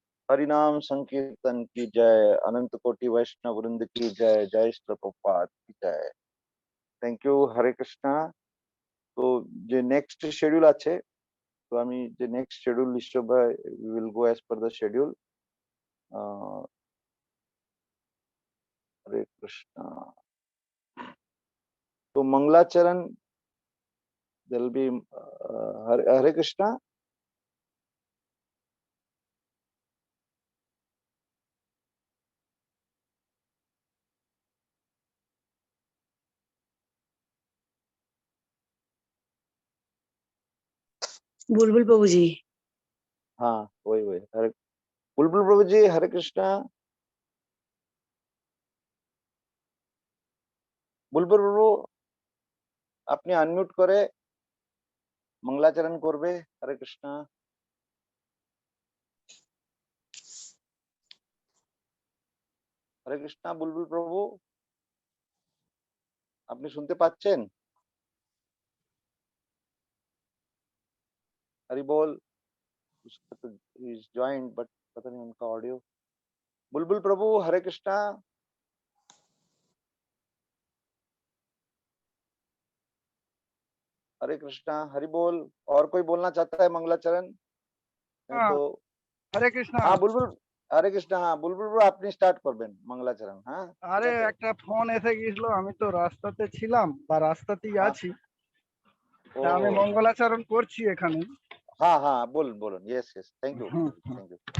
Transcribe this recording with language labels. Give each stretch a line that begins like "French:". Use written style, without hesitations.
Hindi: हरि नाम संकीर्तन की जय, अनंत कोटि वैष्णव वृंद की जय, जय श्री प्रभुपाद की जय।
Bangla: Thank you. হরে কৃষ্ণা। তো যে নেক্সট শিডিউল আছে, তো আমি যে নেক্সট শিডিউল নিশ্চয়
English: We will go as per the schedule.
Hindi: हरे कृष्णा। तो मंगलाचरण
English: there'll be
Hindi: हरे कृष्णा। बुलबुल प्रभु जी। हाँ वही वही हरे बुलबुल प्रभु जी, हरे कृष्णा।
Bangla: বুলবুল প্রভু আপনি আনমিউট করে মঙ্গলাচরণ করবে। হরে কৃষ্ণা। হরে কৃষ্ণা বুলবুল প্রভু, আপনি শুনতে পাচ্ছেন?
Hindi: हरि बोल। उसका तो
English: is joint but
Hindi: पता नहीं उनका ऑडियो। बुलबुल प्रभु हरे कृष्णा। हरे कृष्णा हरि बोल। और कोई बोलना चाहता है मंगलाचरण? नहीं हाँ, तो हरे कृष्णा। हाँ बुलबुल। हरे कृष्णा।
Bangla: हाँ বুলবুল প্রভু আপনি স্টার্ট করবেন মঙ্গলাচরণ। হ্যাঁ ঠিক আরে আছে। একটা ফোন এসে গিয়েছিল, আমি তো রাস্তাতে ছিলাম বা রাস্তাতেই হ্যাঁ আছি, ও তা আমি মঙ্গলাচরণ করছি এখানে। হ্যাঁ হ্যাঁ বলুন বলুন।
English: yes yes thank you
Bangla: hmm, hmm. Thank you.